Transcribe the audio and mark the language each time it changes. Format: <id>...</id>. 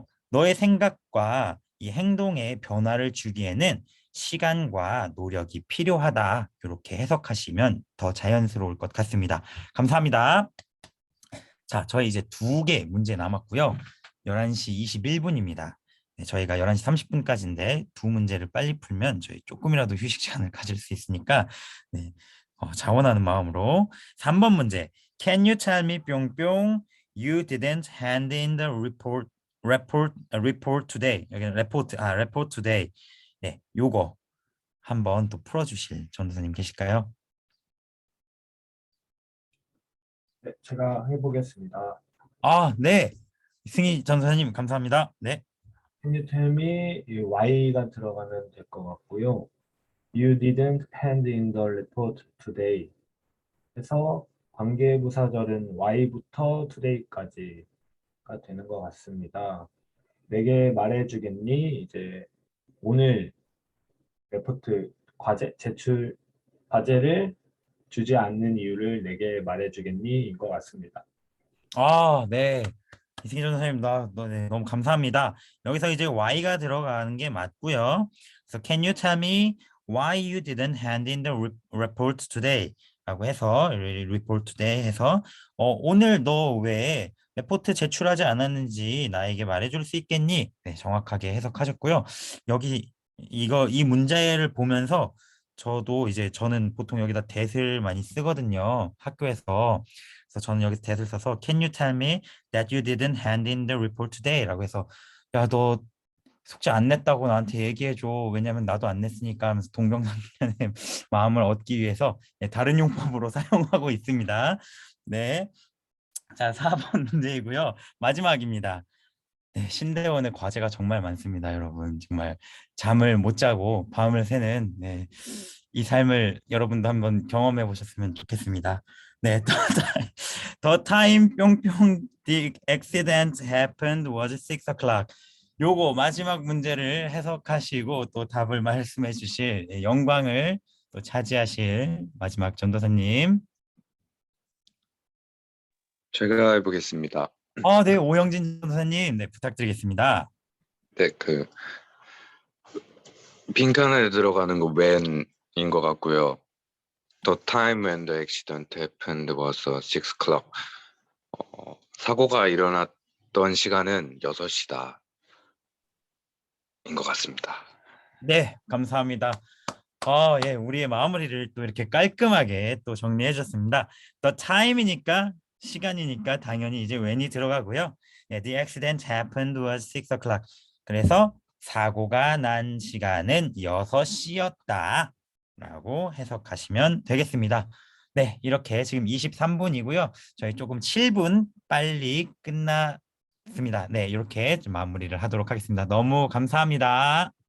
<ko>너의 생각과 이 행동에 변화를 주기에는 시간과 노력이 필요하다 이렇게 해석하시면 더 자연스러울 것 같습니다. 감사합니다. 자, 저희 이제 2개 문제 남았고요. 11시 21분입니다. 네, 저희가 11시 30분까지인데 2문제를 빨리 풀면 저희 조금이라도 휴식 시간을 가질 수 있으니까 네, 자원하는 마음으로 3번 문제.</ko> <en>Can you tell me 뿅뿅 you didn't hand in the report today.</en> <ko>여기는</ko> <en>report today.</en> <ko>네, 요거 한번 또 풀어주실 전도사님 계실까요? 네, 제가 해보겠습니다. 아, 네. 승희 전도사님 감사합니다. 네.</ko> <en>Can you tell me</en> <ko>이 Y가 들어가면 될 것 같고요.</ko> <en>You didn't hand in the report today.</en> <ko>해서 관계부사절은 Y부터 today까지가 되는 것 같습니다. 내게 말해주겠니? 이제 오늘 레포트 제출 과제를 주지 않는 이유를 내게 말해주겠니? 인 것 같습니다. 아, 네. 이승희 전도사님, 네, 너무 감사합니다. 여기서 이제 Y가 들어가는 게 맞고요. 그래서</ko> <en>Can you tell me why you didn't hand in the report today?</en> <ko>라고 해서</ko> <en>report today</en> <ko>해서 오늘 너 왜 레포트 제출하지 않았는지 나에게 말해줄 수 있겠니? 네, 정확하게 해석하셨고요. 여기 이 문제를 보면서 저는 보통 여기다 that을 많이 쓰거든요. 학교에서. 그래서 저는 여기서</ko> <en>that을 써서 Can you tell me that you didn't hand in the report today?</en> <ko>라고 해서 야, 너 숙제 안 냈다고 나한테 얘기해줘. 왜냐면 나도 안 냈으니까 하면서 동병상련의 마음을 얻기 위해서 네, 다른 용법으로 사용하고 있습니다. 네. 자, 4번 문제이고요. 마지막입니다. 네, 신대원의 과제가 정말 많습니다, 여러분. 정말 잠을 못 자고 밤을 새는 이 삶을 여러분도 한번 경험해 보셨으면 좋겠습니다.</ko> <en>네, the time 뿅뿅 the accident happened was 6 o'clock.</en> <ko>요거 마지막 문제를 해석하시고 또 답을 말씀해 주실 영광을 또 차지하실 마지막 전도사님. 제가 해보겠습니다. 네, 오영진 전도사님, 네, 부탁드리겠습니다. 네, 빈칸에 들어가는 거 when인 것 같고요.</ko> <en>The time when the accident happened was 6 o'clock.</en> <ko>사고가 일어났던 시간은 6시다. 인 것 같습니다. 네, 감사합니다. 예, 우리의 마무리를 또 이렇게 깔끔하게 또 정리해 주셨습니다.</ko> <en>The time</en> <ko>이니까 시간이니까 당연히 이제 when이 들어가고요.</ko> <en>네, the accident happened was 6 o'clock.</en> <ko>그래서 사고가 난 시간은 6시였다. 라고 해석하시면 되겠습니다. 네, 이렇게 지금 23분이고요. 저희 조금 7분 빨리 끝났습니다. 네, 이렇게 좀 마무리를 하도록 하겠습니다. 너무 감사합니다.</ko>